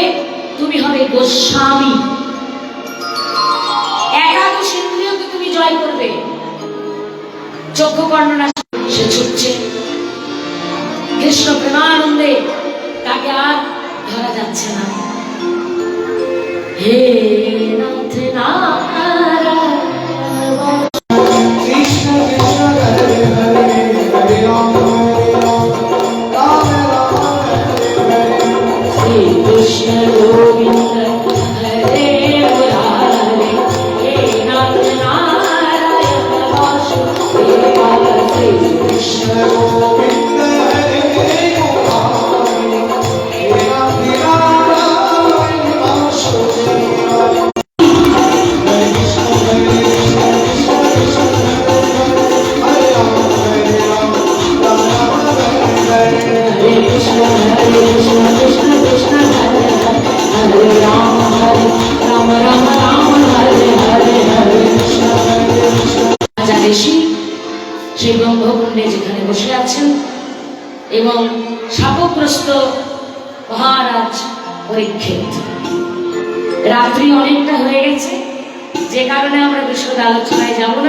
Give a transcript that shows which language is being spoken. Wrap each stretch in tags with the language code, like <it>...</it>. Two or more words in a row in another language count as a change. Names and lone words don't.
<bn>তুমি হবে গোস্বামী। একাদশ ইন্দ্রিয়কে তুমি জয় করবে। চক্ষু কর্ণ নাসিকা সে ছুটছে কৃষ্ণ প্রেমানন্দে, তাকে আর ধরা যাচ্ছে না। হে নাথ নারায়ণ</bn> <sa>कृष्ण कृष्ण हरे हरे हरे राम राम हरे हरे श्री कृष्ण गोविंद हरे मुरारे, हे नाथ नारायण वासुदेव श्री कृष्ण गोविंद हरे मुरारे हे राम नारायण वासुदेव हरे कृष्ण हरे राम राम राम हरे हरे हरे कृष्ण कृष्ण कृष्ण हरे हरे राम राम राम हरे हरे हरे कृष्ण</sa> <bn>রাজা ঋষি সেই ব্রহ্মকুণ্ডে যেখানে বসে আছেন এবং শাপগ্রস্ত মহারাজ পরীক্ষিত। রাত্রি অনেকটা হয়ে গেছে, যে কারণে আমরা বিশদ আলোচনায় যাব না।</bn>